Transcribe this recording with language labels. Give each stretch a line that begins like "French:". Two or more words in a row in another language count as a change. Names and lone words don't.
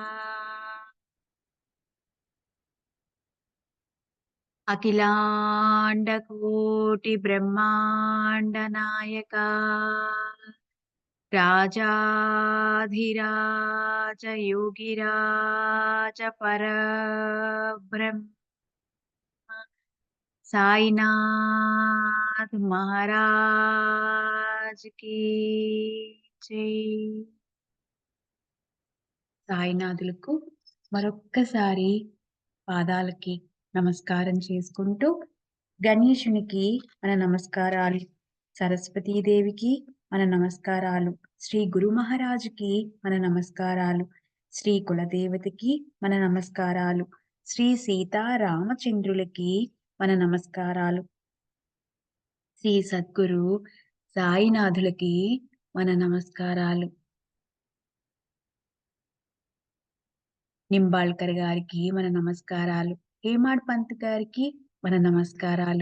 Hindi: अखिलांड कोटि ब्रह्मांड नायका राजाधिराज योगिराज परब्रह्म साईनाथ महाराज की जय।
Telugu: సాయినాథులకు మరొక్కసారి పాదాలకి నమస్కారం చేసుకుంటూ, గణేశునికి మన నమస్కారాలు, సరస్వతీదేవికి మన నమస్కారాలు, శ్రీ గురు మహారాజుకి మన నమస్కారాలు, శ్రీ కులదేవతకి మన నమస్కారాలు, శ్రీ సీతారామచంద్రులకి మన నమస్కారాలు, శ్రీ సద్గురు సాయినాథులకి మన నమస్కారాలు, నింబాళ్కర్ గారికి మన నమస్కారాలు, హేమాడ్ పంత్ గారికి మన నమస్కారాలు.